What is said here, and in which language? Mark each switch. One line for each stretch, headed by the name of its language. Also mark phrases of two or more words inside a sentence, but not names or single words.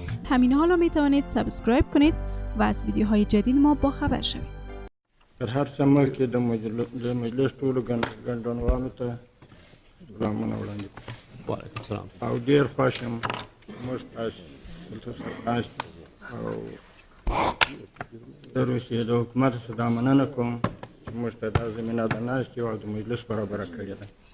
Persian: همین حالا می توانید سابسکرایب کنید و از ویدیوهای جدید ما با خبر شوید.
Pashto: در هر څه کې د مجلس ټولو ګډونوالو ته سلامونه وړاندې کوم.
Arabic: وعلیکم السلام.
Pashto: او ډېر خوښ یم موږ تاسو دلته سره ناست او د روسیې د حکومت څخه دا مننه کوم چې موږ ته دا زمینه د ناستې او د مجلس برابره کړې ده.